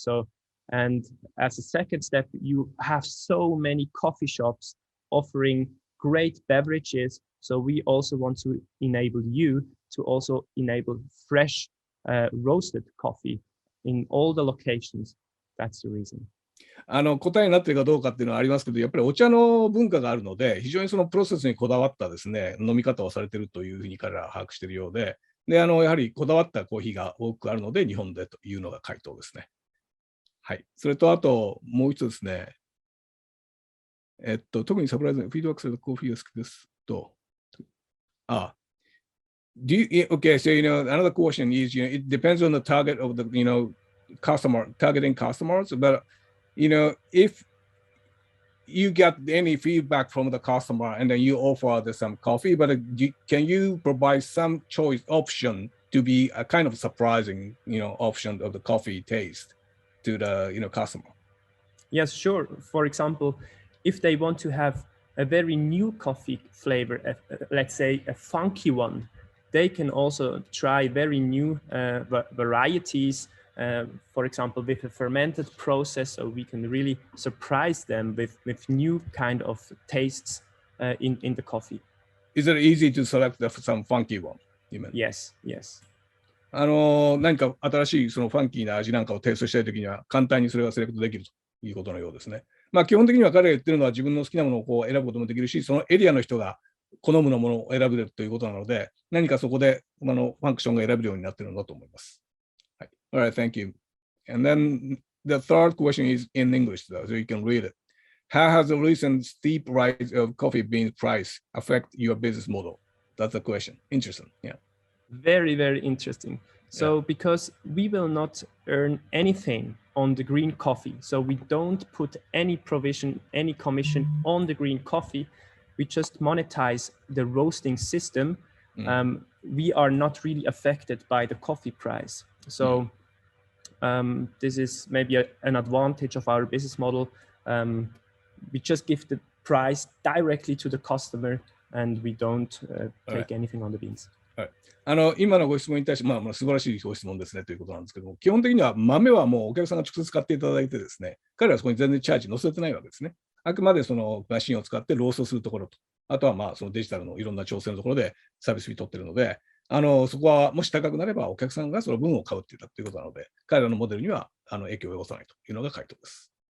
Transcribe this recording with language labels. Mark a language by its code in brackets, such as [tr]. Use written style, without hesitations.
[en] So, and as a second step, you have so many coffee shops offering great beverages. So we also want to enable you to also enable fresh roasted coffee in all the locations. That's the reason. [ja] 答えになっているかどうかっていうのはありますけど、やっぱりお茶の文化があるので、非常にそのプロセスにこだわったですね、飲み方をされているというふうに彼らは把握しているようで、やはりこだわったコーヒーが多くあるので、日本でというのが回答ですね。はい。それと、あと、もう一つですね。特にサプライズのフィードバックされたコーヒーが好きですと。 [en] Okay, so another question is, it depends on the target of the, customer, targeting customers, but if you get any feedback from the customer and then you offer some coffee, but can you provide some choice option to be a kind of surprising, option of the coffee taste to the, customer? Yes, sure. For example, if they want to have a very new coffee flavor, let's say a funky one, they can also try very new varieties. For example, with a fermented process, so we can really surprise them with new kind of tastes in the coffee. Is it easy to select some funky one? Yes. [ja] 何か新しいそのファンキーな味なんかをテイストしたいときには、簡単にそれがセレクトできるということのようですね。まあ、基本的には彼が言ってるのは自分の好きなものをこう選ぶこともできるし、そのエリアの人が好むのものを選べるということなので、何かそこでファンクションが選べるようになっているんだと思います。はい。 [en] Alright, thank you. And then the third question is in English, so you can read it. How has the recent steep rise of coffee bean price affect your business model? That's the question. Interesting. Yeah. Very, very interesting. So because we will not earn anything on the green coffee, so we don't put any provision, any commission on the green coffee, we just monetize the roasting system. We are not really affected by the coffee price. So this is maybe an advantage of our business model. We just give the price directly to the customer and we don't take anything on the beans. [ja] 今のご質問に対して、素晴らしいご質問ですねということなんですけども、基本的には豆はもうお客さんが直接買っていただいてですね、彼らはそこに全然チャージ載せてないわけですね。あくまでそのマシンを使ってローストするところと、あとはそのデジタルのいろんな調整のところでサービスフィー取ってるので、そこはもし高くなればお客さんがその分を買うっていうことなので、彼らのモデルには影響を及ぼさないというのが回答です。